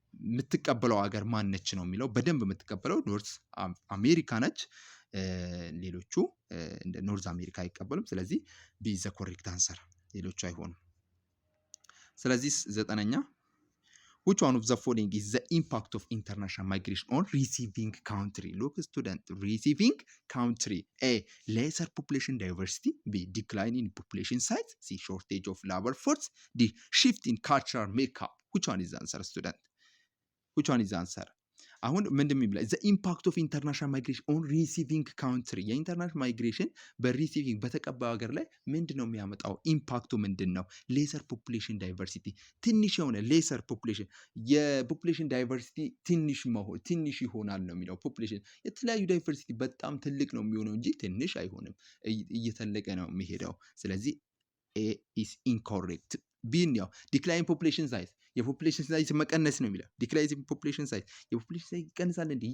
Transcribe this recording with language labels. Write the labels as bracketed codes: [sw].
[am] የምትቀበለው ሀገር ማነች ነው የሚለው። በደንብ የምትቀበለው ኖርዝ አሜሪካ ነች። ሌሎቹ እንደ ኖርዝ አሜሪካ አይቀበሉም። ስለዚህ ቢ [en] ዘ ኮሬክት አንሰር፣ [am] ሌሎቹ አይሆኑም። ስለዚህ ዘጠነኛ [en] which one of the following is the impact of international migration on receiving country? Look student, receiving country. A. Lesser population diversity. B. Decline in population size. C. Shortage of labor force. D. Shift in cultural makeup. Which one is the answer student? Which one is the answer? [am] አሁን ምንድን ነው የሚለው [en] ዘ ኢምፓክት ኦፍ ኢንተርናሽናል ማይግሬሽን ኦን ሪሲቪንግ ካውንትሪ [am] የኢንተርናሽናል ማይግሬሽን በሪሲቪንግ በተቀባዩ ሀገር ላይ ምንድን ነው የሚያመጣው ኢምፓክቱ ምንድን ነው? ሌሰር ፖፑሌሽን ዳይቨርሲቲ ትንሽ የሆነ ሌሰር ፖፑሌሽን የፖፑሌሽን ዳይቨርሲቲ ትንሽ ይሆናል ነው የሚለው። ፖፑሌሽን የተለያዩ ዳይቨርሲቲ በጣም ትልቅ ነው የሚሆነው እንጂ ትንሽ አይሆንም፣ እየተለቀ ነው የሚሄደው። ስለዚህ [en] ኤ ኢስ ኢንኮሬክት። [am] ቢን ያው ዲክላይን ፖፑሌሽን ሳይዝ የፖፑሌሽን ሳይዝ መቀነስ ነው የሚለው። ዲክላይን ፖፑሌሽን ሳይዝ የፖፑሌሽን ሳይዝ ይቀንሳል እንዴ?